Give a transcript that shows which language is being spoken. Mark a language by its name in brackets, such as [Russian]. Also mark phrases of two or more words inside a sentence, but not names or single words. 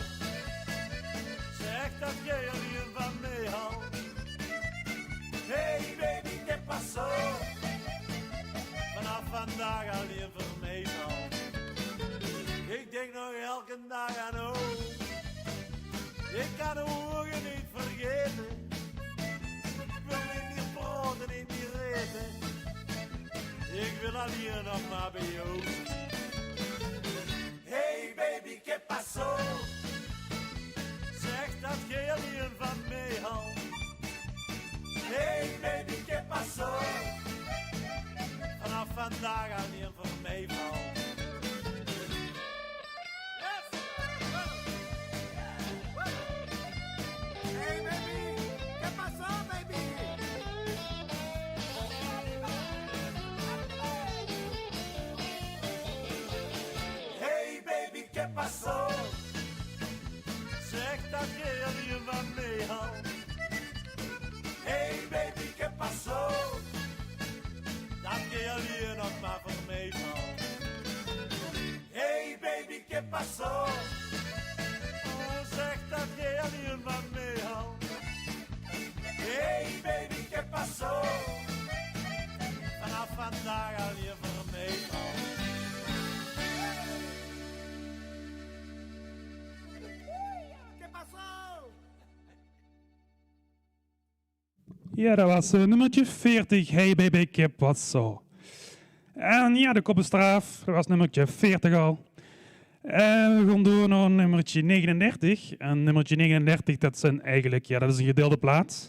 [Dutch] Zeg dat jij alleen van mij houdt. [English] Hey baby, [Spanish] ¿qué pasó? [Dutch] Vanaf vandaag alleen voor mij valt. Ik denk nog elke dag aan jou. Ik kan de ogen niet vergeten. Ik wil niet praten, niet reten. Ik wil alleen nog maar bij jou. [English] Hey baby, [Spanish] ¿qué pasó? [Dutch] Zeg dat jij alleen van mij houdt. [English] Hey baby, [Spanish] ¿qué pasó? [Dutch] vandaag alleen voor mij valt. [English] Hey baby, [Spanish] ¿qué pasó baby? [English] Hey baby, [Spanish] ¿qué pasó? [Dutch] Zeg dat je alleen van mij houdt. [English] Hey baby, [Spanish] ¿qué pasó? [Dutch] Dat je alleen nog maar voor mij valt. [English] Hey baby, [Spanish] ¿qué pasó? [Dutch] Oh, zeg dat je alleen van mij houdt. [English] Hey baby, [Spanish] ¿qué pasó? [Dutch] Vanaf vandaag alleen voor mij valt. [Spanish] ¿Qué pasó? [Dutch] Ja, dat was nummertje 40. [English] Hey baby, [Dutch] ik heb wat zo. En ja, de koppenstraaf, dat was nummertje 40 al. En we gaan door naar nummertje 39. En nummertje 39, dat zijn eigenlijk, ja, dat is een gedeelde plaats.